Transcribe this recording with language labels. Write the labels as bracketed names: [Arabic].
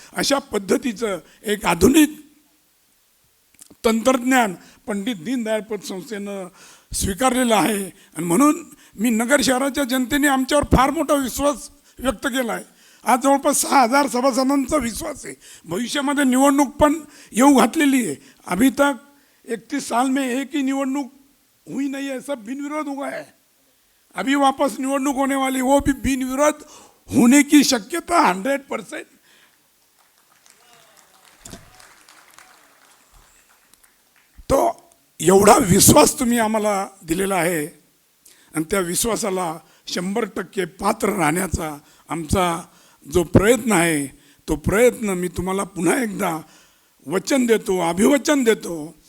[Marathi] अशा पद्धतीचं एक आधुनिक तंत्रज्ञान पंडित दीनदयाळ पतसंस्थेनं स्वीकारलेलं आहे. आणि म्हणून मी नगर शहराच्या जनतेने आमच्यावर फार मोठा विश्वास व्यक्त केला आहे. आज जवळपास 6,000 सभासदांचा विश्वास आहे. भविष्यामध्ये निवडणूक पण येऊ घातलेली आहे. [Hindi] अभी तक 31 साल में एक ही निवडणूक हुई नहीं है, सब बिनविरोध हुआ है. अभी वापस निवडणूक होने वाली, वो भी बिनविरोध होने की शक्यता 100%. [Marathi] तो एवढा विश्वास तुम्ही आम्हाला दिलेला आहे आणि त्या विश्वासाला 100% पात्र राहण्याचा आमचा जो प्रयत्न आहे, तो प्रयत्न मी तुम्हाला पुन्हा एकदा वचन देतो, अभिवचन देतो.